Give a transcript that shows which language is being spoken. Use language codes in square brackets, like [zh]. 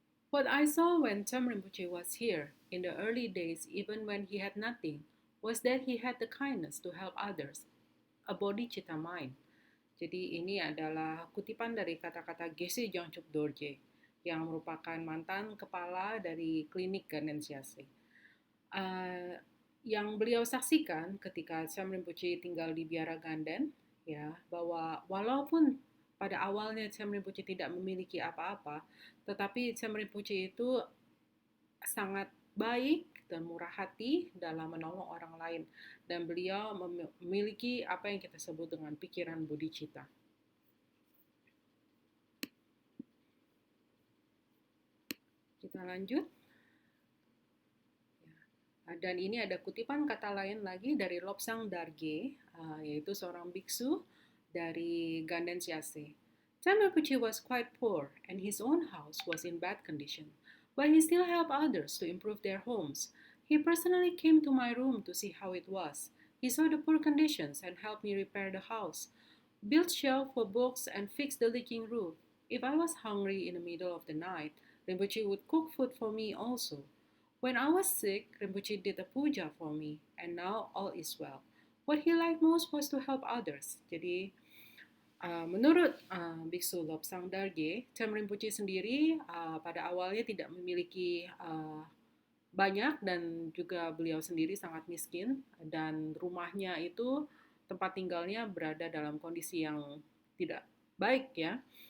[en] What I saw when Cham Rinpoche was here, in the early days, even when he had nothing, was that he had the kindness to help others, a bodhicitta mind. [id] Jadi ini adalah kutipan dari kata-kata Geshe Jangchuk Dorje, yang merupakan mantan kepala dari klinik Ganden Siase. Yang beliau saksikan ketika Cham Rinpoche tinggal di Biara Ganden, ya, bahwa walaupun pada awalnya Cham Rinpoche tidak memiliki apa-apa, tetapi Cham Rinpoche itu sangat baik dan murah hati dalam menolong orang lain. Dan beliau memiliki apa yang kita sebut dengan pikiran bodhicitta. Kita lanjut. Dan ini ada kutipan kata lain lagi dari Lobsang Darge, yaitu seorang biksu dari Ganden Siase. [en] Cham Rinpoche was quite poor and his own house was in bad condition, but he still helped others to improve their homes. He personally came to my room to see how it was. He saw the poor conditions and helped me repair the house, built shelves for books and fixed the leaking roof. If I was hungry in the middle of the night, Rinpoche would cook food for me also. When I was sick, Rinpoche did a puja for me, and now all is well. What he liked most was to help others. [id] Jadi, menurut Biksu Lobsang Darge, Cham Rinpoche sendiri pada awalnya tidak memiliki banyak dan juga beliau sendiri sangat miskin dan rumahnya itu tempat tinggalnya berada dalam kondisi yang tidak baik ya.